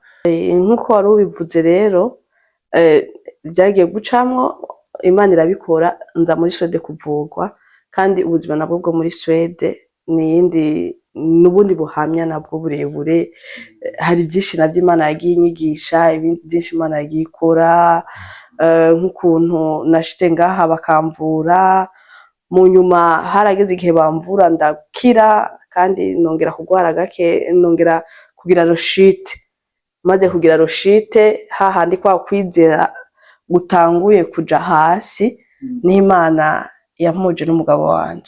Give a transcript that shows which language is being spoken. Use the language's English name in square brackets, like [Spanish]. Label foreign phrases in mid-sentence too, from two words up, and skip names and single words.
[Rundi] Nk'uko wari ubivuze rero, byagiye gucamwo, Imana irabikora, nza muri Suède kuvugwa, kandi ubuzima nabwo bwo muri Suède n'ubundi buhamya nabwo burebure. Hari byinshi nabyo Imana yagiye inyigisha, ibindi byinshi Imana yagiye ikora, nk'ukuntu nashitse ngaha bakamvura, mu nyuma harageze igihe bamvura ndakira, kandi nongera kugwara gake, nongera kugira roshite. Maze kugira roshite, hahandi kwa kwizera gutanguye kuja hasi, n'Imana yampuje n'umugabo wanje.